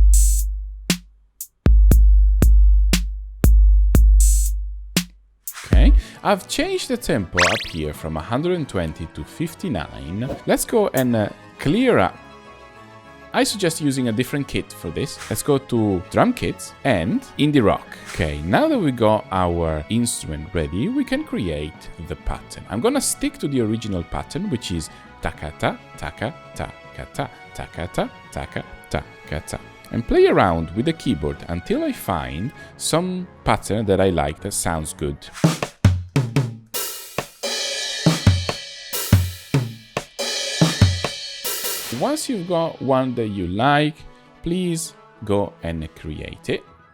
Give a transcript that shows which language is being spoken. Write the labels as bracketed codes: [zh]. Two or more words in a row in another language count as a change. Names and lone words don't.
[en] Okay, I've changed the tempo up here from 120 to 59. Let's go and clear up. I suggest using a different kit for this. Let's go to drum kits and indie rock. Okay, now that we got our instrument ready, we can create the pattern. I'm gonna stick to the original pattern, which is taka-ta, taka-ta, taka-ta, taka-ta, taka-ta, taka-ta, and play around with the keyboard until I find some pattern that I like that sounds good. Once you've got one that you like, please go and create it.